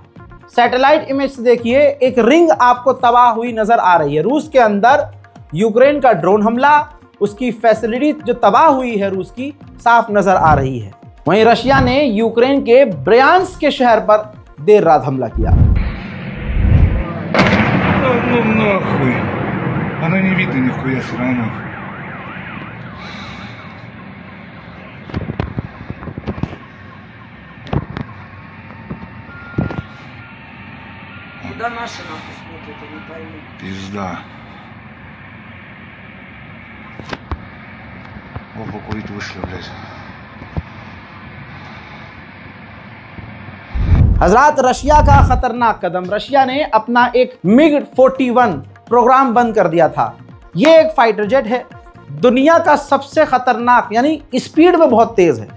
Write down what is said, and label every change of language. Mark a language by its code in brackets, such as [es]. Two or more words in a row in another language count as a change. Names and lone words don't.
[en] satellite image [hi] से देखिए, एक रिंग आपको तबाह हुई नजर आ रही है। रूस के अंदर यूक्रेन का ड्रोन हमला, उसकी फैसिलिटी जो तबाह हुई है रूस की, साफ नजर आ रही है। वहीं रशिया ने यूक्रेन के ब्रयांस्क के शहर पर देर रात हमला किया। [ru] Ну нахуй. Оно не видно нихуя все равно. Куда наши нахуй смотрят, я не пойму. Пизда. Оба курить вышли, блядь. [hi] हजरात, रशिया का खतरनाक कदम, रशिया ने अपना एक MiG-41 प्रोग्राम बंद कर दिया था। ये एक [en] fighter jet [hi] है, दुनिया का सबसे खतरनाक, यानी स्पीड में बहुत तेज है।